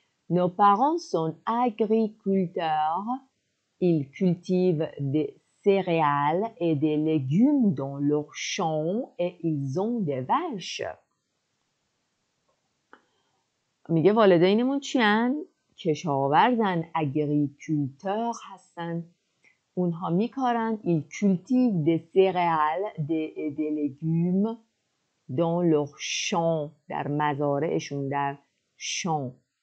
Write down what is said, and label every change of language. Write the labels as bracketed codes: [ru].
[fr] Nos parents sont agriculteurs. Ils cultivent des céréales et des légumes dans leurs champs et ils ont des vaches. [fa] میگه والدینمون چیان؟ کشاورزن، اگریکولتور هستن. اونها میکارن [fr] ils cultivent des céréales des légumes dans leurs champs، [fa] در مزارعشون، در [fr] champs.